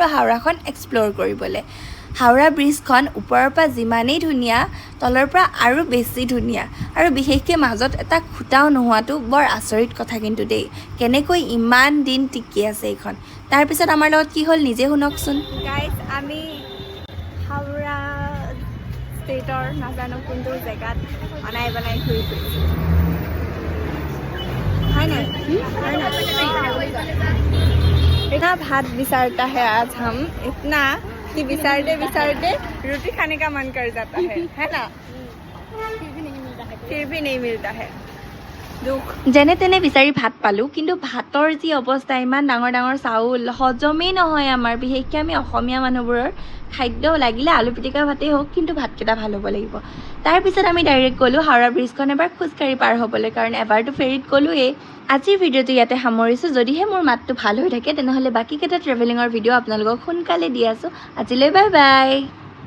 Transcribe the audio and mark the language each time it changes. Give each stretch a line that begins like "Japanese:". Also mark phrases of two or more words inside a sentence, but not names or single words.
Assamese: হাওৰাখন এক্সপ্ল'ৰ কৰিবলৈ হাওৰা ব্ৰিজখন ওপৰৰ পৰা যিমানেই ধুনীয়া তলৰ পৰা আৰু বেছি ধুনীয়া আৰু বিশেষকৈ মাজত এটা খুটাও নোহোৱাটো বৰ আচৰিত কথা কিন্তু দেই কেনেকৈ ইমান দিন টিকি আছে এইখন তাৰপিছত আমাৰ লগত কি হ'ল নিজে শুনকচোন গাইজ আমি হাওৰা ষ্টেটৰ নাজানো কোনটো জেগাত বনাই ঘূৰি ফুৰিছোঁ
Hindi: इतना भात विचारता है आज हम इतना कि विचारते रोटी खाने का मन कर जाता है ना फिर भी नहीं मिलता है
Assamese: যেনে তেনে বিচাৰি ভাত পালোঁ কিন্তু ভাতৰ যি অৱস্থা ইমান ডাঙৰ ডাঙৰ চাউল হজমেই নহয় আমাৰ বিশেষকৈ আমি অসমীয়া মানুহবোৰৰ খাদ্য লাগিলে আলু পিটিকা ভাতেই হওক কিন্তু ভাতকেইটা ভাল হ'ব লাগিব তাৰপিছত আমি ডাইৰেক্ট গ'লোঁ হাওৰা ব্ৰিজখন এবাৰ খোজকাঢ়ি পাৰ হ'বলৈ কাৰণ এবাৰতো ফেৰীত গ'লোৱেই আজিৰ ভিডিঅ'টো ইয়াতে সামৰিছোঁ যদিহে মোৰ মাতটো ভাল হৈ থাকে তেনেহ'লে বাকীকেইটা ট্ৰেভেলিঙৰ ভিডিঅ' আপোনালোকক সোনকালে দি আছোঁ আজিলৈ
English: bye bye